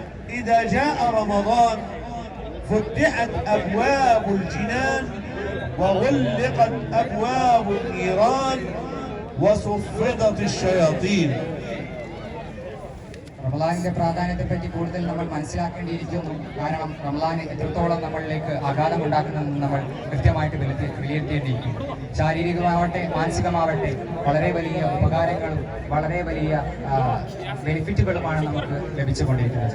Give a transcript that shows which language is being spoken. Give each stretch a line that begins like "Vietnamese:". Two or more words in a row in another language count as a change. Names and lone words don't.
Arabic: إذا جاء رمضان فتحت أبواب الجنان وغلقت أبواب النيران وصفدت الشياطين.
Malayalam: റമളാനിന്റെ പ്രാധാന്യത്തെപ്പറ്റി കൂടുതൽ നമ്മൾ മനസ്സിലാക്കേണ്ടിയിരിക്കുന്നു. കാരണം റമളാന് എത്രത്തോളം നമ്മളിലേക്ക് ആഘാതമുണ്ടാക്കുന്നതെന്ന് നമ്മൾ കൃത്യമായിട്ട് വിലയിരുത്തേണ്ടിയിരിക്കുന്നു. ശാരീരികമാവട്ടെ മാനസികമാവട്ടെ വളരെ വലിയ ഉപകാരങ്ങളും വളരെ വലിയ ബെനിഫിറ്റുകളുമാണ് നമുക്ക് ലഭിച്ചുകൊണ്ടിരിക്കുന്നത്.